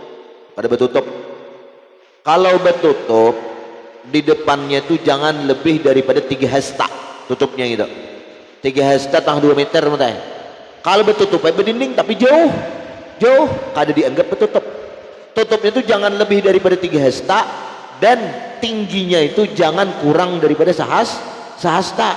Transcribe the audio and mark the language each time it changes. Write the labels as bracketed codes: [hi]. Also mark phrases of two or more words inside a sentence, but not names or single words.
[bjn] Kalau betutup di depannya itu jangan lebih daripada 3 hasta tutupnya gitu. 3 hasta tang 2 meter mutai. Kalau betutup berdinding tapi jauh kada dianggap betutup. Tutupnya itu jangan lebih daripada 3 hasta dan tingginya itu jangan kurang daripada sahasta.